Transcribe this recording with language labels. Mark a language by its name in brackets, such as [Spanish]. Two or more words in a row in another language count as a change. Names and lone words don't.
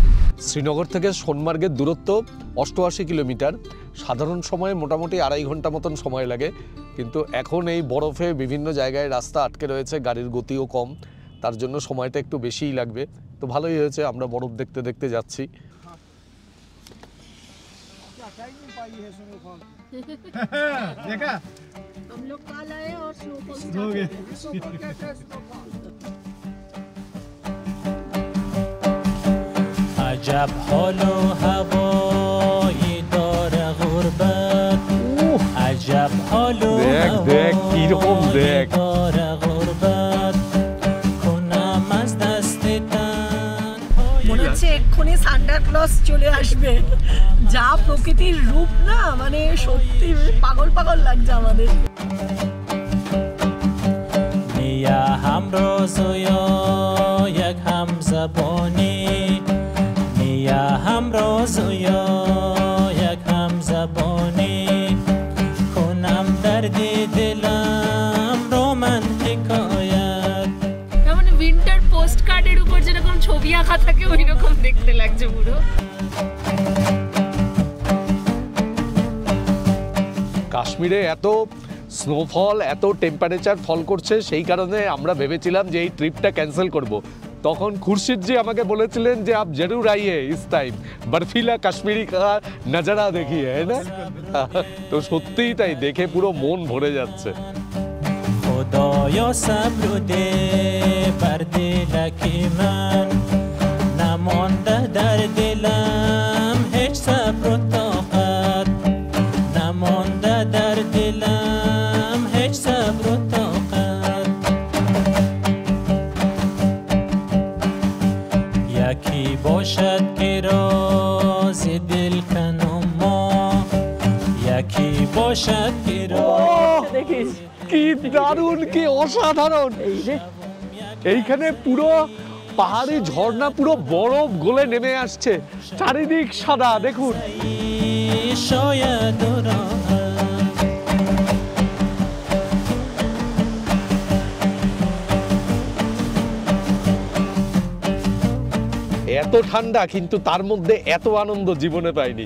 [Bangla] শ্রীনগর থেকে সোনমার্গের দূরত্ব 88 কিলোমিটার। সাধারণ সময়ে মোটামুটি 2.5 ঘন্টা মতন সময় লাগে, কিন্তু এখন এই বরফে বিভিন্ন জায়গায় রাস্তা আটকে রয়েছে, গাড়ির গতিও কম, তার জন্য সময়টা একটু বেশিই লাগবে। তো ভালোই হয়েছে, আমরা বরফ দেখতে দেখতে যাচ্ছি। [Persian] عجب حال و هوایی داره غربت عجب حال و هوایی داره غربت کنم از دست تن [Bangla] মনে হচ্ছে এক্ষুনি সান্টা ক্লজ চলে আসবে। যা প্রকৃতির রূপ না, মানে সত্যি পাগল পাগল লাগছে আমাদের। [Persian] نیا همراز و یا یک همزبانی نیا همراز و یا یک همزبانی کنم درد دلم رو من حکایت [Bangla] মানে [English] winter post card [Bangla] উপর যেরকম ছবি আঁকা থাকে ওই রকম দেখতে লাগছে পুরো। কাশ্মীরে এত স্নোফল, এত [English] temperature fall [Bangla] করছে, সেই কারণে আমরা ভেবেছিলাম যে এই ট্রিপটা ক্যান্সেল করব। তখন খুরশিদজি আমাকে বলেছিলেন যে [Hindi] आप ज़रूर आइए इस टाइम, बर्फ़ीला कश्मीरी का नज़ारा देखिए, [Bangla] হ্যাঁ না? তো সত্যিই তাই, দেখে পুরো মন ভরে যাচ্ছে। [Persian] خدایا صبر و ده بر دلک من نمانده در دلم هیچ صبر و طاقت نمانده در دلم هیچ صبر و طاقت یکی باشد که راز دل کنم ما یکی باشد که راز [Bangla] দেখিস কি দারুণ, কি অসাধারণ! এইখানে পুরো পাহাড়ি ঝর্ণা, পুরো বরফ গলে নেমে আসছে, চারিদিক সাদা, দেখুন। [Persian] شاید [Bangla] এত ঠান্ডা, কিন্তু তার মধ্যে এত আনন্দ জীবনে পাইনি।